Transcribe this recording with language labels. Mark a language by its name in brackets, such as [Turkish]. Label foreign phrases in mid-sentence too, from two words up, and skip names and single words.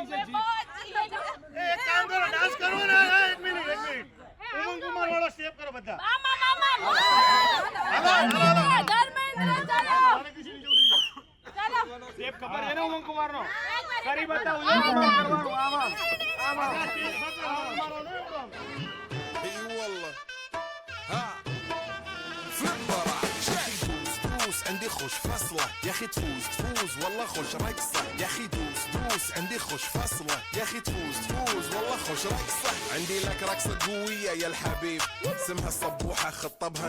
[Gujarati] એક કામ કરો, ડાન્સ કરો ને. 1 મિનિટ. ઉમંગ કુમાર વાળો સ્ટેપ કરો બધા. સ્ટેપ ખબર છે ને ઉમંગ કુમાર નો? કરી બતાવો. ઉમંગ કુમાર કરવાનું. આમાં સ્ટેપ ખબર મારો નો એકદમ. [Arabic] اي والله ها فليبر شكل فلوس عندي خوش فصلة يا اخي تفوز تفوز والله خوش رقصة يا اخي دوس دوس عندي خوش فصلة يا اخي تفوز تفوز والله خوش رقصة عندي لك رقصة قوية يا الحبيب اسمها الصبوحة خطبها